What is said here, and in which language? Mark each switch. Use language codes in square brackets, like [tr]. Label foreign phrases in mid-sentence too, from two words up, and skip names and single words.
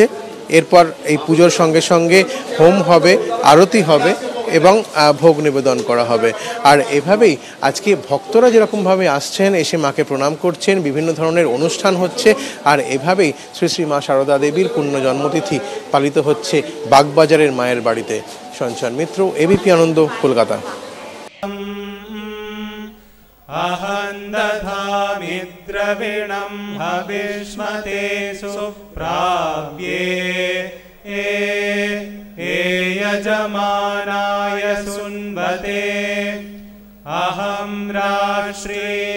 [bn] এরপর এই পুজোর সঙ্গে সঙ্গে হোম হবে, আরতি হবে এবং ভোগ নিবেদন করা হবে। আর এভাবেই আজকে ভক্তরা যেরকমভাবে আসছেন, এসে মাকে প্রণাম করছেন, বিভিন্ন ধরনের অনুষ্ঠান হচ্ছে, আর এভাবেই শ্রী শ্রী মা শারদা দেবীর পুণ্য জন্মতিথি পালিত হচ্ছে বাগবাজারের মায়ের বাড়িতে। সঞ্চয়ন মিত্র, এবিপি আনন্দ, কলকাতা। [sa] अहं दधामि द्रविणं हविष्मते सुप्राप्ये यजमानाय सुन्वते अहं राष्ट्रे